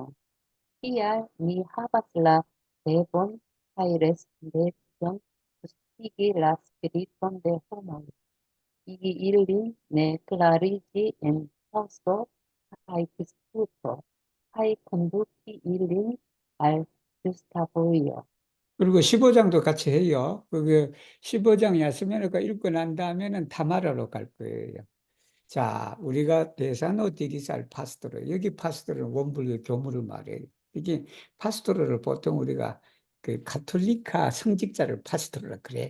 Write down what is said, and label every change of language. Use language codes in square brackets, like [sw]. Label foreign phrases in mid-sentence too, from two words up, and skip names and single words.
[eo] Tial mi havas la devon kaj respondecon gustigi la spiriton de homoj, igi ilin ne klarigi en kaŭzo kaj disputo, kaj konduki ilin al ĝusta vojo. [ko] 그리고 15장도 같이 해요. 그게 15장 야스메노가 읽고 난 다음에는 타마라로 갈 거예요. 자, 우리가 [eo] Tesano diris al pastor. [ko] 여기 파스토르는 원불교 교무를 말해요. 이게 파스토르를 보통 우리가 그 가톨리카 성직자를 파스토르라 그래.